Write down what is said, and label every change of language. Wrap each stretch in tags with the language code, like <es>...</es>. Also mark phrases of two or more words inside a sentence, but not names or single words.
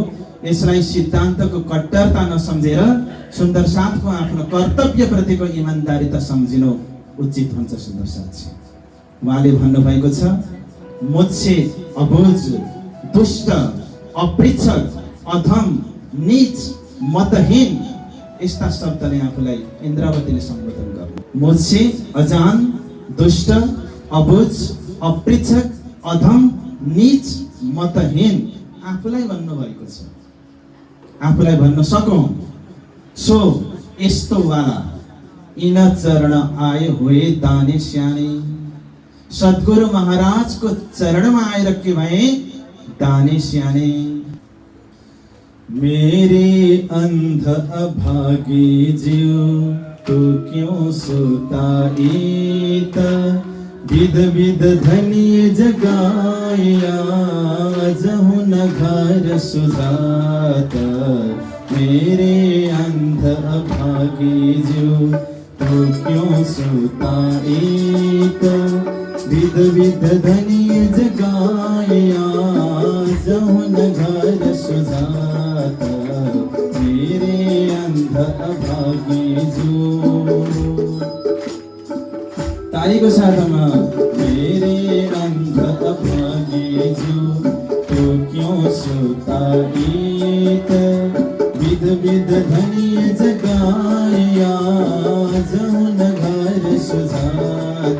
<ne>यसलाई सिद्धान्तको कट्टरता नसम्झेर सुन्दर साथको आफ्नो कर्तव्यप्रतिको इमान्दारिता सम्झिनु उचित हुन्छ। सुन्दर साथी उहाँले भन्नुभएको छ,</ne> <hi>मुझसे अबुझ, दुष्ट, अपृच्छक, अधम, नीच, मतहीन,</hi> <ne>यस्ता शब्दले आफूलाई इन्द्रावतीले सम्बोधन गर्नु।</ne> <hi>मुझसे अजान, दुष्ट, अबुझ, अपृच्छक, अधम, नीच, मतहीन</hi> <ne>आफूलाई भन्नुभएको छ। आफूलाई भन्न सकौँ सो यस्तो</ne> <hi>वाला इन चरण आए हुए दाने स्याने।</hi> <ne>सद्गुरु महाराजको चरणमा आएर के भए?</ne> <hi>दाने स्याने। मेरे अंध अभागी जीव तू क्यों सुताईत, विध विध धनी जगाया जहु न घर सुजात। मेरे अंध अभागी जीव तू क्यों सुताईत, विध विध धनी जगाया जहु न घर सुजात। मेरे अंध अभागी जीव।</hi> <ne>तालीको साथमा</ne> <hi>मेरे अंध अभागी जीव तू क्यों सुताईत, विध विध धनी जगाया जहु न घर सुजात।</hi>